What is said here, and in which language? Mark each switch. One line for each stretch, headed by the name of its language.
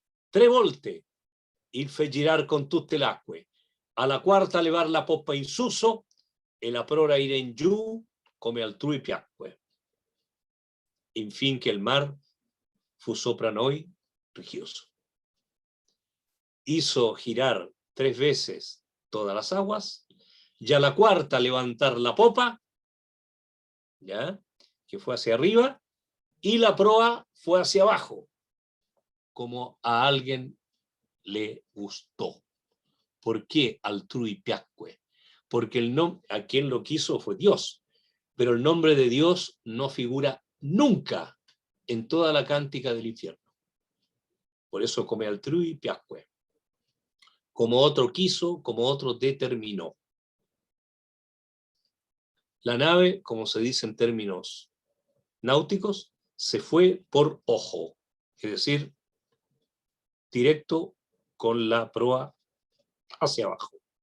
Italian: 3 volte il fe girar con tutte le acque, alla quarta levar la poppa in suso e la prora ir in giù come altrui piacque. Infin che il mar fu sopra noi religioso.
Spanish: Hizo girar 3 veces todas las aguas, y a la cuarta levantar la popa, ¿ya? Que fue hacia arriba, y la proa fue hacia abajo, como a alguien le gustó. ¿Por qué
Italian: altrui piacque?
Spanish: Porque a quien lo quiso fue Dios, pero el nombre de Dios no figura nunca en toda la cántica del infierno. Por eso
Italian: come altrui piacque.
Spanish: Como otro quiso, como otro determinó. La nave, como se dice en términos náuticos, se fue por ojo, es decir, directo con la proa hacia abajo.